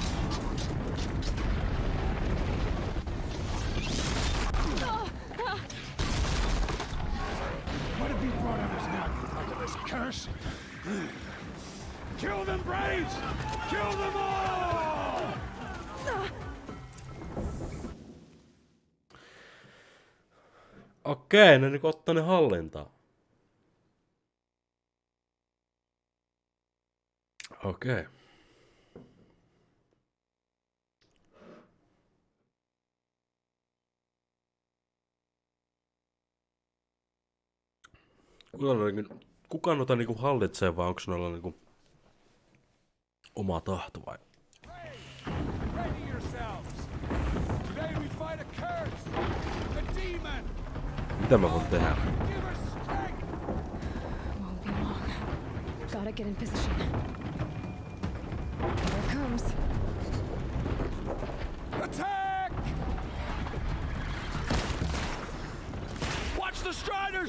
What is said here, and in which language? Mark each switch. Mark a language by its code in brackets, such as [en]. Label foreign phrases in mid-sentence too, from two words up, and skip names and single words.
[en] What have you brought on us now, under this curse? Kill them, Braves! Kill them all! [fi] Okei, ne niinku ottaa ne hallintaan. Okei. Kuka noita niinku hallitsee vai onko noilla niinku oma tahto vai? [en] Ready yourselves! Today we fight a curse! [fi] Mitä mä voin tehdä? [en] Won't be long. Gotta get in position. Here it comes. Attack! Watch the Striders!